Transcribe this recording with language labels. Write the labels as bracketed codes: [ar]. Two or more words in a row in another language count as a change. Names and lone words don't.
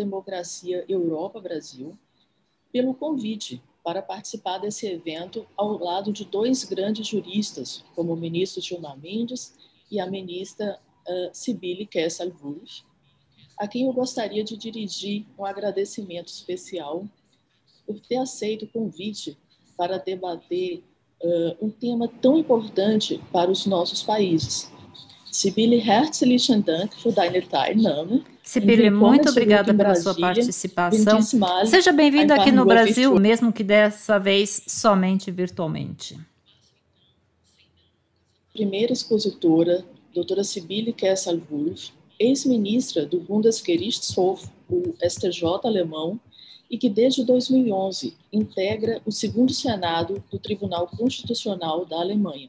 [pt] Democracia Europa-Brasil, pelo convite para participar desse evento ao lado de dois grandes juristas, como o ministro Gilmar Mendes e a ministra Sibylle Kessel-Wulff, a quem eu gostaria de dirigir um agradecimento especial por ter aceito o convite para debater um tema tão importante para os nossos países. [de] Sibylle, herzlichen Dank für deine Teilnahme. [pt] Sibylle, muito obrigada pela sua participação. Seja bem-vinda aqui no Brasil, mesmo que dessa vez somente virtualmente. Primeira expositora, doutora Sibylle Kessel-Wulff, ex-ministra do Bundesgerichtshof, o STJ alemão, e que desde 2011 integra o segundo Senado do Tribunal Constitucional da Alemanha.